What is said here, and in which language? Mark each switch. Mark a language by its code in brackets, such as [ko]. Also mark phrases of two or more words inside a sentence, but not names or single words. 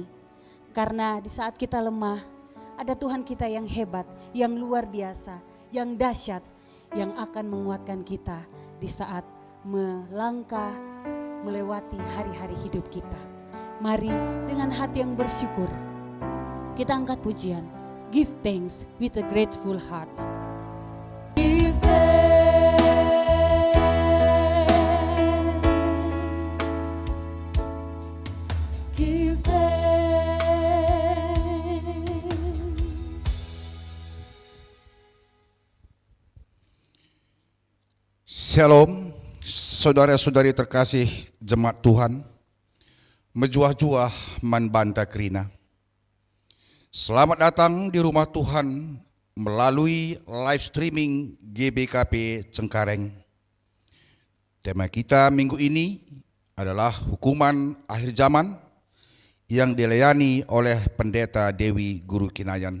[id] Karena di saat kita lemah, ada Tuhan kita yang hebat, yang luar biasa, yang dahsyat, yang akan menguatkan kita di saat melangkah melewati hari-hari hidup kita. Mari dengan hati yang bersyukur kita angkat pujian. [en] Give thanks with a grateful heart. Give thanks. Give thanks. [id] Shalom, saudara-saudari terkasih jemaat Tuhan, [btx] mejuah-juah manbanta kerina. [id] Selamat datang di rumah Tuhan melalui [en] live streaming [id] GBKP Cengkareng. Tema kita minggu ini adalah hukuman akhir zaman yang dilayani oleh Pendeta Dewi Guru Kinayan.